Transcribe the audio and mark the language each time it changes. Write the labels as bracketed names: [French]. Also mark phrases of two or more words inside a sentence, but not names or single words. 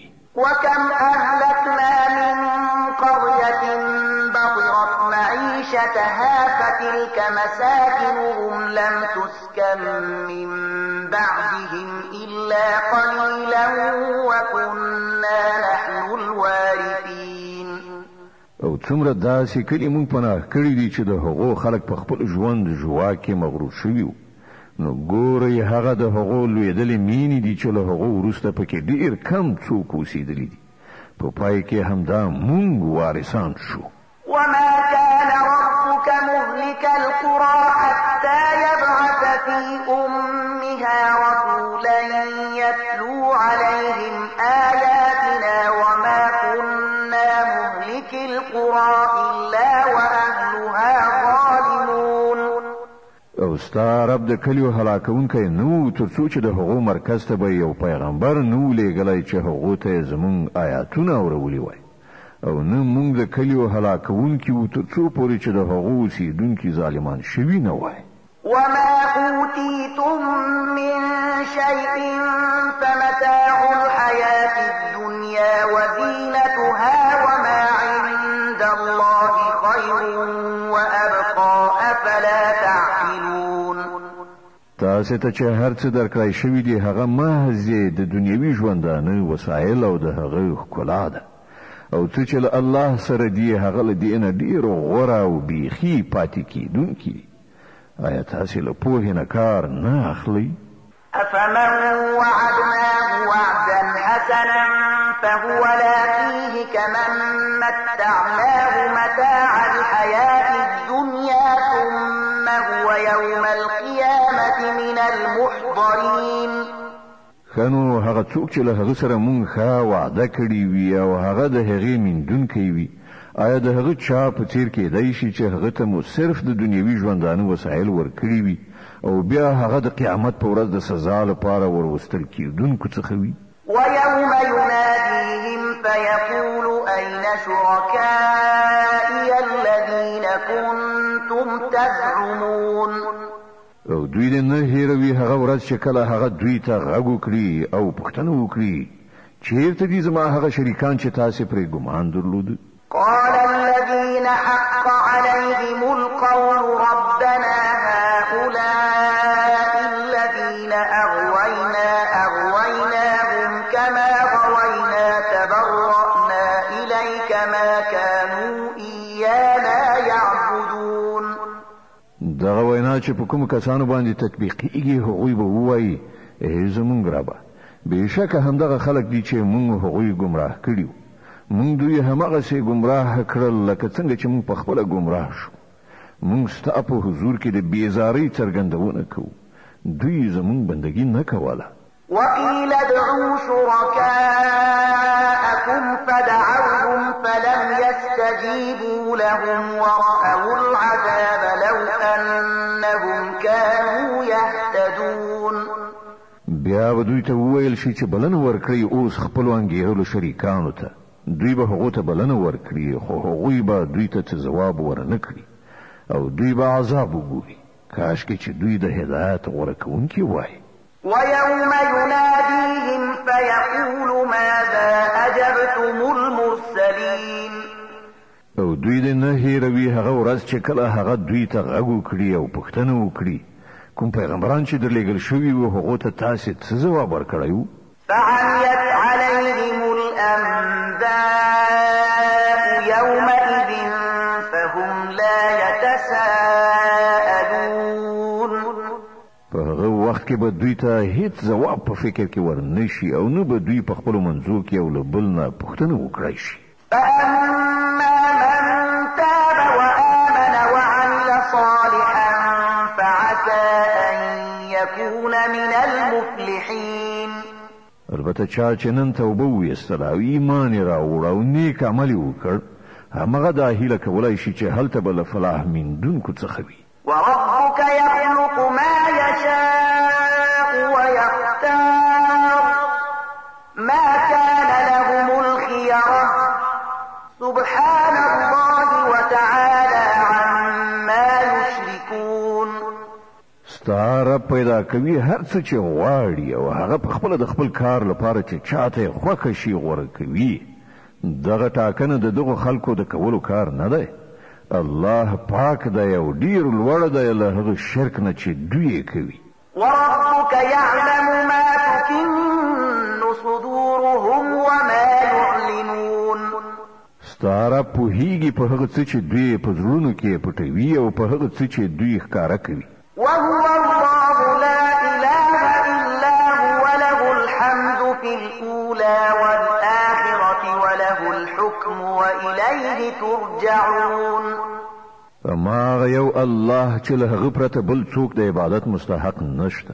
[Arabic] وكم أهلكنا من قرية بطرت معيشتها فتلك مساكنهم لم تسكن من بعدهم إلا قليلا وكنا نحن الوارثين. [Pashto] او څومره داسې کلي مونږ پناه کړي دي چې د هغو خلک په خپل ژوند ژواکې مغرور شوي وو نو ګورئ هغه د هغو لویدلې مینې دي چې له هغو وروسته پکې ډېر کم څوک اوسېدلي دي په پای کې همدا مونږ وارثان شو. [Arabic] وما كان ربك مهلك القرى حتى يبعث في أمها رسولا يتلو عليهم آياتنا وما كنا مهلك القرى إلا وأهلها ظالمون. [Pashto] او ستا رب د کلیو هلاکونکی نو تر څو چې د هغو مرکز ته به یو پیغمبر نو لیږلی چې هغو ته زمونږ آیاتونه اورولي وای او نه مونږ د کلیو هلاکونکي وو تر څو پورې چې د هغو اوسېدونکي ظالمان شوي نه وای. [Arabic] وما أوتيتم من شيء فمتاع الحياة الدنيا وزينتها وما عند الله خير وأبقى أفلا تعقلون. [Pashto] تاسو ته چې هر څه درکړای شوی دی هغه محض د دنیوي ژوندانه وسایل او د هغه ښکلا ده او څه چې له الله سره دی هغه له دې نه ډېر غوره او بیخي پاتې کیدونکي. آیا تاسو له پوهې نه کار نه اخلئ؟ [Arabic] أفمن وعدناه وعدا حسنا فهو لاقيه كمن متعناه متاع الحياة الدنيا ثم هو يوم القيامة من المحضرين. [Pashto] خنو هغه څوک چې له هغه سره مونږ ښه وعده کړې وي او هغه د هغې میندونکی وي آیا د هغه چا په څیر کېدای شي چې هغه ته مو صرف د دنیوي ژوندانه وسایل ورکړي وي او بیا هغه د قیامت په ورځ د سزا لپاره وروستل کېدونکو څخه وي؟ [Arabic] ويوم يناديهم فيقول أين شركائي الذين كنتم تزعمون. [Pashto] او دوی دې نه هېروي هغه ورځ چې کله هغه دوی ته غږ وکړي او پوښتنه وکړي چېرته دي زما هغه شریکان چې تاسې پرې ګمان درلود؟ [Arabic] قال الذين حق عليهم القول ربنا هؤلاء الذين أغويناهم كما غوينا تبرأنا إليك ما كانوا إيانا يعبدون. [Pashto] دغه وینا چې په کوم کسانو باندې تطبیقیږي هغوی به ووایي زمونږ ربه بېشکه همدغه خلک دي چې مونږ هغوی ګمراه کړي مونږ دوی هماغسې ګمراه کړل لکه څنګه چې مونږ پخپله ګمراه شو. مونږ ستا په حضور کې د بېزارۍ څرګندونه کوو دوی زمونږ بندګي نه کوله. [Arabic] وقيل ادعوا شركاءكم فدعوهم فلم يستجيبوا لهم ورأوا العذاب لو أنهم كانوا يهتدون. [Pashto] بیا به دوی ته وویل شي چې بلنه ورکړئ اوس خپلو انګېرلو شریکانو ته دوی به هغو ته بلنه ورکړي خو هغوی به دوی ته څه ځواب ورنه کړي او دوی به عذاب وګوري کاشکې چې دوی د هدایت غوره کوونکي وای. [Arabic] ويوم يناديهم فيقول ماذا أجبتم المرسلين. [Pashto] او دوی دې نه هېروي هغه ورځ چې کله هغه دوی ته غږ وکړي او پوښتنه وکړي کوم پیغمبران چې درلېږل شوي وو هغو ته تاسې څه ځواب ورکړی وو؟ [Arabic] فعميت عليهم الأنباء يومئذ فهم لا يتساءلون. [Pashto] په هغه وخت کې به دوی ته هیڅ ځواب په فکر کې ورنشي او نه به دوی په خپلو منځو کې یو له بل نه پوښتنه وکړی شي. [Arabic] فأما من تاب وآمن وعمل صالحا فعسى أن يكون من المفلحين. [Pashto] البته چا چې نن توبه ویستله او ایمان یې راوړ او نیک عمل یې وکړ همغه دا هیله کولی شي چې هلته به له فلاح میندونکو څخه وي. [Arabic] وربك يخلق ما يشاء ويختار ما كان لهم الخيرة سبحان الله وتعالى عما يشركون. [Pashto] ستا رب پیدا کوي هر څه چې غواړي او هغه په خپله د خپل کار لپاره چې چاته یې خوښه شي غوره کوي. دغه ټاکنه د دغو خلکو د کولو کار نه دی. الله پاک دی او ډیر لوړ دی له هغه شرک نه چې دوی کوي. [Arabic] وربك يعلم ما تكن صدورهم وما يعلنون. [Pashto] ستا رب پوهیږي په هغه څه چې دوی په زړونو کې پټوي او په هغه څه چې دوی ښکاره کوي. [Arabic] وهو الله لا إله إلا هو له الحمد في الأولى والآخرة وله الحكم وإليه ترجعون. [Pashto] فما یو الله چې له هغه پرته بل څوک د عبادت مستحق نشته.